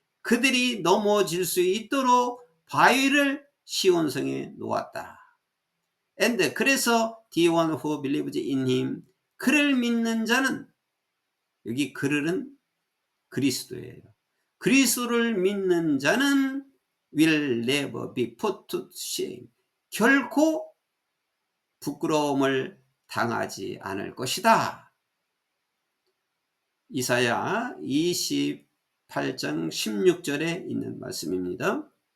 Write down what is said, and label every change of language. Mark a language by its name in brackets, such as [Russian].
[Korean] 그들이 넘어질 수 있도록 바위를 시온성에 놓았다. [English] And [Korean] 그래서 [English] the one who believes in him [Korean] 그를 믿는 자는 여기 그를은 그리스도예요. 그리스도를 믿는 자는 [English] will never be put to shame. [Korean] 결코 부끄러움을 당하지 않을 것이다. 이사야 28장 16절에 있는 말씀입니다.